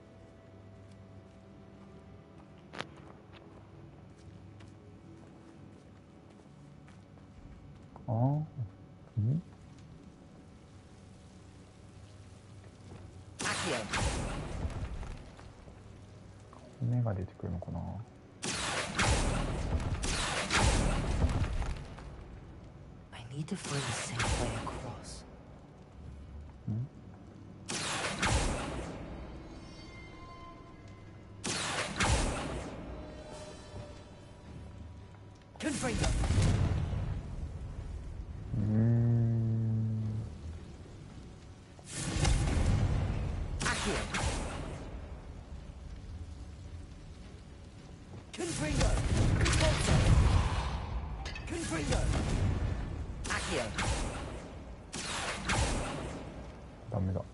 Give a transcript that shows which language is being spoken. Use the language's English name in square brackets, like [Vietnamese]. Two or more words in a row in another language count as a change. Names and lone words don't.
[English] Oh. Accio. [Japanese] 目が出てくるのかな。 [English] I need to find a safe way across. Confringo. Accio. Confringo. Volta. Confringo. Accio. [Japanese] ダメだ。